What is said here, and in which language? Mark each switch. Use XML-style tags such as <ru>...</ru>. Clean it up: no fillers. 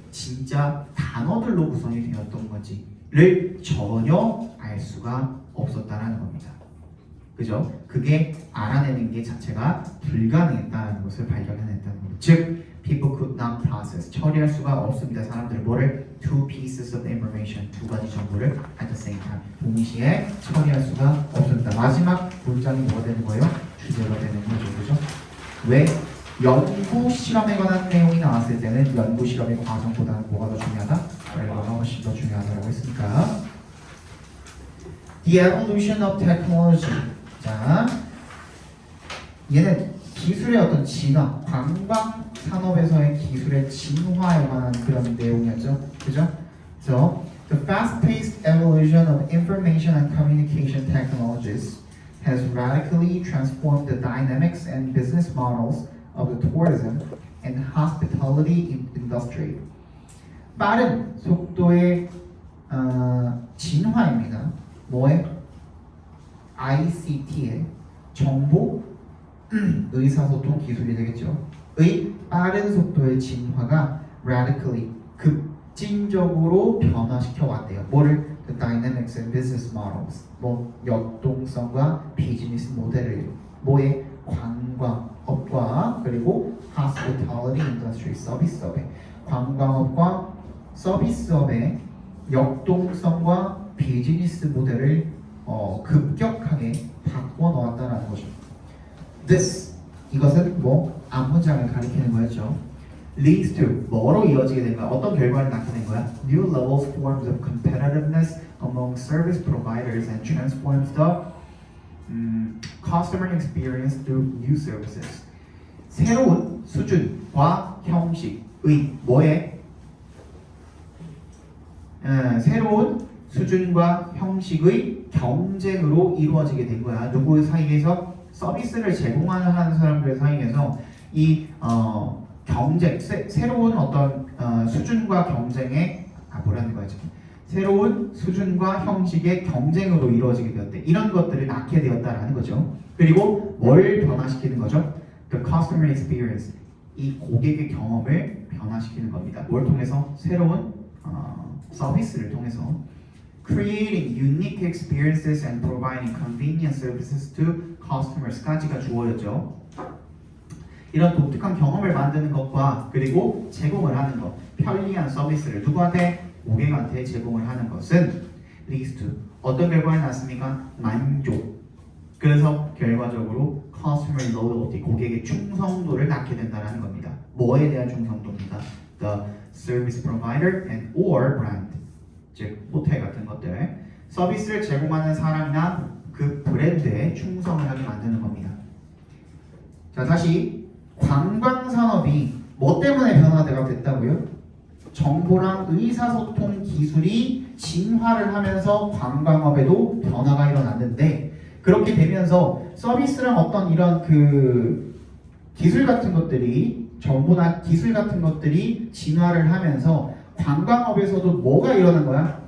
<ko>진짜 단어들로 구성이 되었던 건지를 전혀 알 수가 없었다라는 겁니다. 그죠? 그게 알아내는 게 자체가 불가능했다는 것을 발견해냈다는 거죠.</ko> <en>즉, people could not process,</en> <ko>처리할 수가 없습니다. 사람들은 뭐를?</ko> <en>two pieces of information,</en> <ko>두 가지 정보를</ko> <en>at the same time,</en> <ko>동시에 처리할 수가 없습니다. 마지막 문장이 뭐가 되는 거예요? 주제가 되는 거죠. 그죠? 왜? 연구 실험에 관한 내용이 나왔을 때는 연구 실험의 과정보다는 뭐가 더 중요하다? 결과가 훨씬 더 중요하다고 했으니까.</ko> <en>The evolution of technology.</en> <ko>자, 얘는 기술의 어떤 진화, 관광 산업에서의 기술의 진화에 관한 그런 내용이었죠. 그죠?</ko> <en>So, the fast-paced evolution of information and communication technologies has radically transformed the dynamics and business models of the tourism and hospitality industry.</en> <ko>빠른 속도의 진화입니다. 뭐에? ICT의 정보 의사소통 기술이 되겠죠. 의 빠른 속도의 진화가 radically 급진적으로 변화시켜 왔대요. 뭐를?</ko> <en>The dynamics and business models.</en> <ko>뭐 역동성과 비즈니스 모델을 뭐에? 관광업과 그리고 hospitality industry 서비스업의 관광업과 서비스업의 역동성과 비즈니스 모델을 급격하게 바꿔 놓았다는 거죠. This 이것은 뭐 앞문장을 가리키는 거였죠.</ko> <en>Leads to</en> <ko>뭐로 이어지게 된 거야? 어떤 결과를 낳게 된 거야?</ko> <en>New levels forms of competitiveness among service providers and transforms the customer experience through new services.</en> <ko>새로운 수준과 형식의 뭐에? 새로운 수준과 형식의 경쟁으로 이루어지게 된 거야. 누구 사이에서? 서비스를 제공하는 사람들 사이에서 이 경쟁, 새로운 어떤 수준과 경쟁의 뭐라는 거야 지금? 새로운 수준과 형식의 경쟁으로 이루어지게 되었대. 이런 것들을 낳게 되었다라는 거죠. 그리고 뭘 변화시키는 거죠?</ko> <en>The customer experience.</en> <ko>이 고객의 경험을 변화시키는 겁니다. 뭘 통해서? 새로운 서비스를 통해서.</ko> <en>Creating unique experiences and providing convenient services to customers까지가 주어졌죠.</en> <ko>이런 독특한 경험을 만드는 것과 그리고 제공을 하는 것, 편리한 서비스를 누구한테? 고객한테 제공을 하는 것은</ko> <en>leads to</en> <ko>어떤 결과를 낳습니까? 만족. 그래서 결과적으로</ko> <en>customer loyalty,</en> <ko>고객의 충성도를 낳게 된다는 겁니다. 뭐에 대한 충성도입니다?</ko> <en>The service provider and or brand.</en> <ko>즉 호텔 같은 것들 서비스를 제공하는 사람이나 그 브랜드에 충성을 하게 만드는 겁니다. 자, 다시 관광산업이 뭐 때문에 변화가 됐다고요? 정보랑 의사소통 기술이 진화를 하면서 관광업에도 변화가 일어났는데 그렇게 되면서 서비스랑 어떤 이런 그 기술 같은 것들이 정보나 기술 같은 것들이 진화를 하면서 관광업에서도 뭐가 일어난 거야?</ko>